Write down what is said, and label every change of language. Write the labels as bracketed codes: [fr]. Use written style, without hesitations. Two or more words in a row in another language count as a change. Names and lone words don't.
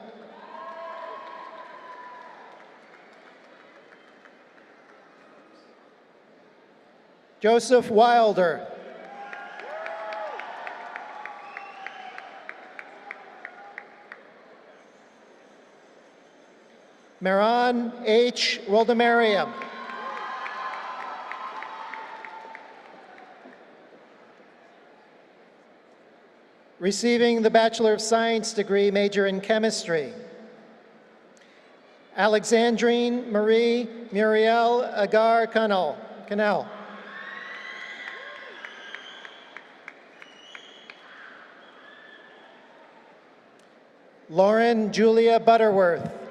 [en] Joseph Wilder. Maran H. Wildemariam. Receiving the Bachelor of Science degree, major in chemistry. Alexandrine Marie Muriel Agar Cannell. Lauren Julia Butterworth.